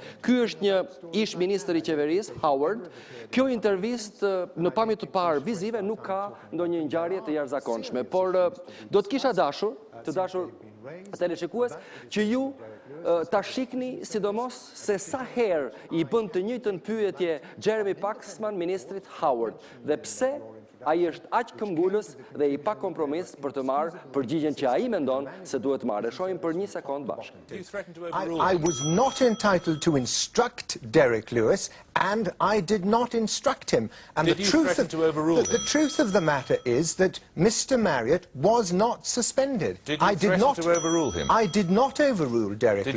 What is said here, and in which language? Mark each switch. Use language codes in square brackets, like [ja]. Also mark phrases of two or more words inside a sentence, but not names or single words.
[sq] Ky është një ish ministër I qeverisë, Howard. Kjo intervistë në pamje të parë vizive nuk ka ndonjë ngjarje të jashtëzakonshme, por do të kisha dashur, të dashur teleshikues, që ju ta shikni sidomos se sa herë I bën të njëjtën pyetje Jeremy Paxman ministrit Howard dhe pse ai është aq këmbgulës dhe I pa kompromis për të marrë përgjigjen që ai mendon se duhet të marrë. Shohim për një sekond bashkë. [en] I was not entitled to instruct Derek Lewis, and I did not instruct him. And Did you threaten to overrule him? The truth of the matter is that Mr. Marriott was not suspended. Did you threaten to overrule him? I did not overrule Derek Lewis.